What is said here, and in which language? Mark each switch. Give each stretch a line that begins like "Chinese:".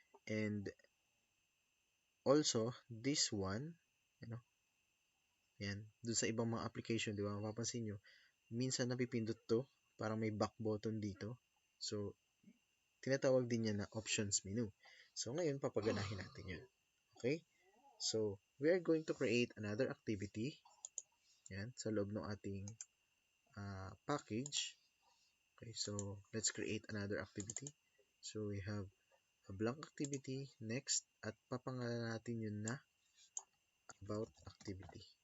Filipino: And also, this one, yan, dun sa ibang mga application, di ba, mapapansin nyo, minsan napipindot to, parang may back button dito. So, tinatawag din yan na options menu. So, ngayon, papaganahin natin yun. Okay?
English: So, we are going to create another activity.
Filipino: Yan, sa loob ng ating package.
English: Okay, so let's create another activity. So, we have a blank activity next
Filipino: at papangalan natin yun na
English: about activity.